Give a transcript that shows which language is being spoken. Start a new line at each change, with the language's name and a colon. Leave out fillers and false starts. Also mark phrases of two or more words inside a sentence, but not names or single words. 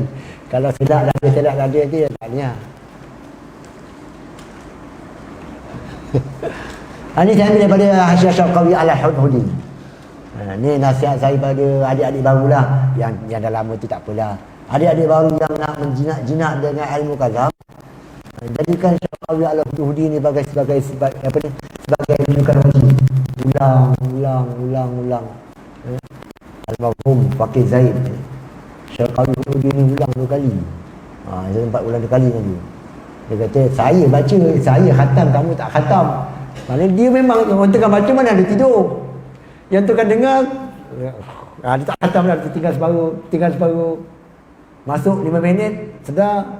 Malay: Kalau sedap dah dia tak ni lah. Ini saya ambil daripada Hasyiah Syarqawi Al-Hudhudi. Ni nasihat saya pada adik-adik barulah. Yang dah lama tu tak apalah. Adik-adik baru yang nak menjinak dengan ilmu kalam, jadikan Syarqawi Al-Hudhudi ni sebagai rujukan wajib. Ulang. Al-Marhum Fakih Zaid Syarqawi Al-Hudhudi ni ulang 2 kali. Saya sempat ulang 2 kali tadi. Dia kata, saya baca, saya khatam, kamu tak khatam. Maknanya dia memang, orang tengah baca mana ada tidur. Yang tu kan dengar, dia tak khatam dah, tinggal separuh. Masuk 5 minit, sedar.